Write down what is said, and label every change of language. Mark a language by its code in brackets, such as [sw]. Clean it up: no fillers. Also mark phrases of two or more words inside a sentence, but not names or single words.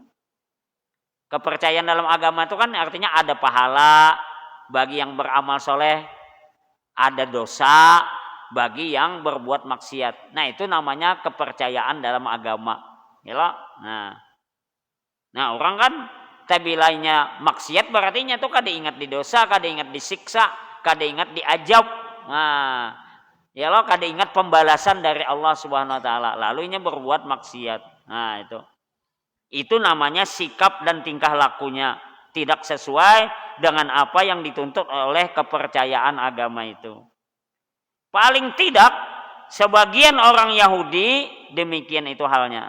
[id] Kepercayaan dalam agama itu kan artinya ada pahala bagi yang beramal soleh, ada dosa bagi yang berbuat maksiat. Nah, itu namanya kepercayaan dalam agama. [bjn] Ya, nah orang kan tabilainya maksiat berarti itu kada ingat di dosa, kada ingat disiksa, kada ingat diajab. Nah, ya lo kada ingat pembalasan dari Allah [ar] Subhanahu wa taala. [id] Lalu ini berbuat maksiat. Nah, itu namanya sikap dan tingkah lakunya tidak sesuai dengan apa yang dituntut oleh kepercayaan agama itu. Paling tidak sebagian orang Yahudi demikian itu halnya.